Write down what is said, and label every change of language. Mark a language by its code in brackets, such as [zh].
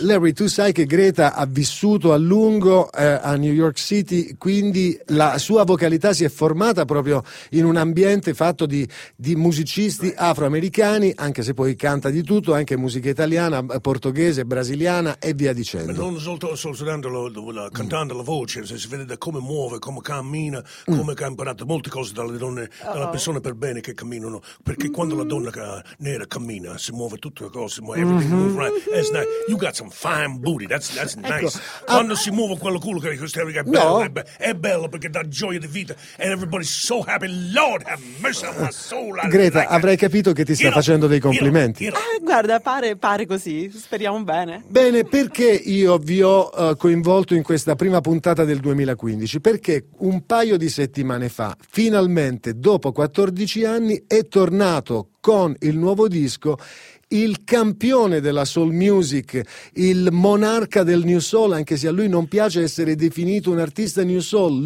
[it] Larry, tu sai che Greta ha vissuto a lungo a New York City, quindi la sua vocalità si è formata proprio in un ambiente fatto di musicisti afroamericani, anche se poi canta di tutto, anche musica italiana, portoghese, brasiliana e via dicendo. Non soltanto cantando la voce, si vede da come muove, come cammina, come ha imparato molte cose dalle donne, dalle persone per bene che camminano, perché quando la donna nera cammina si muove tutte le cose, [en] everything moves right. It's nice. You got some fine booty, that's ecco, nice. [it] Quando si muove quello culo che è bello, no. È bello perché dà gioia di vita [en] and everybody's so happy. Lord have mercy on my soul. [it] Greta, like avrei capito che ti sta facendo dei complimenti. Guarda, pare così, speriamo bene. Bene, perché io vi ho coinvolto in questa prima puntata del 2015 perché un paio di settimane fa, finalmente dopo 14 anni, è tornato con il nuovo disco il campione della soul music, il monarca del new soul, anche se a lui non piace essere definito un artista new soul.